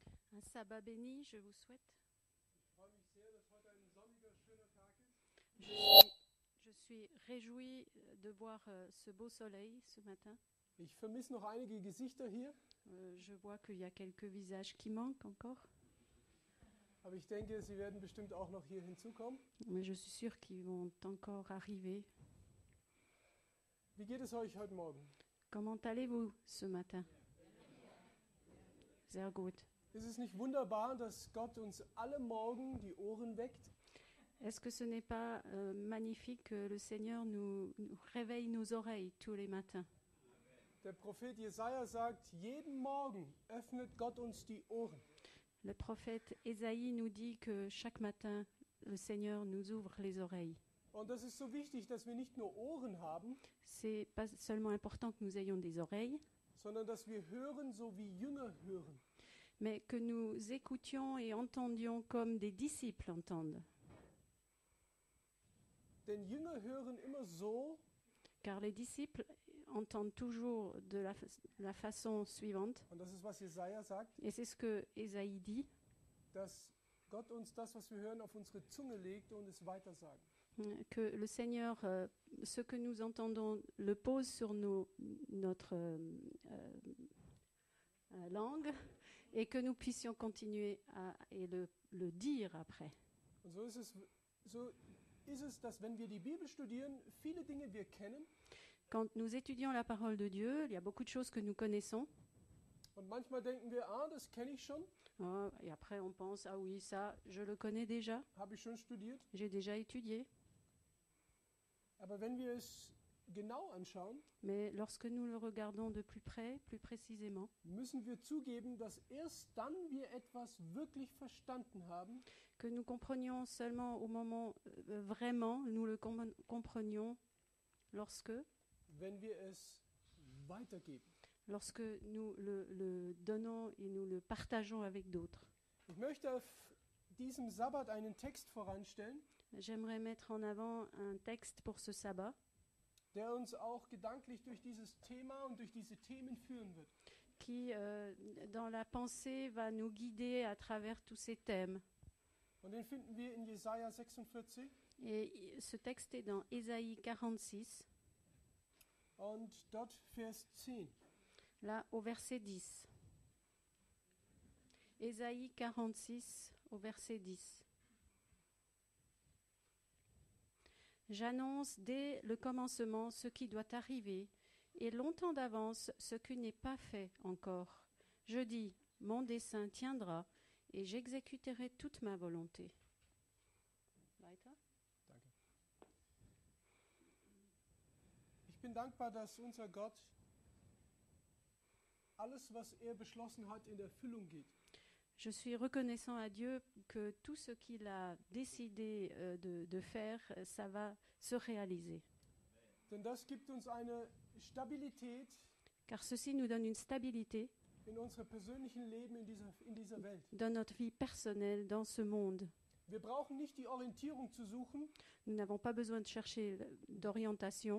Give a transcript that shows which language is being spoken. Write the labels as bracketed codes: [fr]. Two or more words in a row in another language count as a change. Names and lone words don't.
[fr] Un sabbat béni, je vous souhaite. Je suis réjouie de voir ce beau soleil ce matin. [de] Ich vermisse noch einige Gesichter hier, [fr] Je vois qu'il y a quelques visages qui manquent encore, [de] aber ich denke, sie werden bestimmt auch noch hier hinzukommen. [fr] mais je suis sûre qu'ils vont encore arriver. [de] Wie geht es euch heute Morgen? [fr] Comment allez-vous ce matin? [de] Sehr gut. Ist es nicht wunderbar, dass Gott uns alle Morgen die Ohren weckt? [fr] Est-ce que ce n'est pas magnifique que le Seigneur nous réveille nos oreilles tous les matins? [de] Der Prophet Jesaja sagt, jeden Morgen öffnet Gott uns die Ohren. [fr] Le prophète Ésaïe nous dit que chaque matin, le Seigneur nous ouvre les oreilles. [de] Und das ist so wichtig, dass wir nicht nur Ohren haben, [fr] C'est pas seulement important que nous ayons des oreilles, [de] sondern dass wir hören, so wie Jünger hören. [fr] mais que nous écoutions et entendions comme des disciples entendent. [de] Denn Jünger hören immer so, [fr] Car les disciples entendent toujours de la façon suivante, [de] und das ist, was Jesaja sagt, [fr] et c'est ce que Ésaïe dit, [de] dass Gott uns das, was wir hören, auf unsere Zunge legt und es weitersagen. [fr] que le Seigneur, ce que nous entendons, le pose sur notre langue, et que nous puissions continuer et le dire après. [de] Und so ist es, dass wenn wir die Bibel studieren, viele Dinge wir kennen [fr] Quand nous étudions la parole de Dieu, il y a beaucoup de choses que nous connaissons. [de] und manchmal denken wir, das kenne ich schon, [fr] Et après, on pense, ah oui, ça, je le connais déjà, [de] habe ich schon studiert. [fr] j'ai déjà étudié. [de] Aber wenn wir es genau anschauen, [fr] Mais lorsque nous le regardons de plus près, plus précisément, [de] müssen wir zugeben, dass erst dann wir etwas wirklich verstanden haben, [fr] que nous comprenions seulement au moment vraiment, nous le comprenions lorsque [de] wenn wir es weitergeben. [fr] nous le donnons et nous le partageons avec d'autres. [de] Ich möchte auf diesem Sabbat einen Text voranstellen, [fr] J'aimerais mettre en avant un texte pour ce sabbat [de] der uns auch gedanklich durch dieses Thema und durch diese Themen führen wird. [fr] qui, dans la pensée, va nous guider à travers tous ces thèmes. [de] Und den finden wir in Jesaja 46 [fr] Et ce texte est dans Ésaïe 46, [de] und dort Vers 10. [fr] là au verset 10. Ésaïe 46 au verset 10. J'annonce dès le commencement ce qui doit arriver, et longtemps d'avance ce qui n'est pas fait encore. Je dis, mon dessein tiendra, et j'exécuterai toute ma volonté. [de] Weiter? Danke. Ich bin dankbar, dass unser Gott alles, was er beschlossen hat, in Erfüllung geht. [fr] Je suis reconnaissant à Dieu que tout ce qu'il a décidé de faire, ça va se réaliser. [de] Denn das gibt uns eine Stabilität [fr] Car ceci nous donne une stabilité [de] in unserem persönlichen Leben in dieser Welt. [fr] dans notre vie personnelle, dans ce monde. [de] Wir brauchen nicht die Orientierung zu suchen [fr] Nous n'avons pas besoin de chercher d'orientation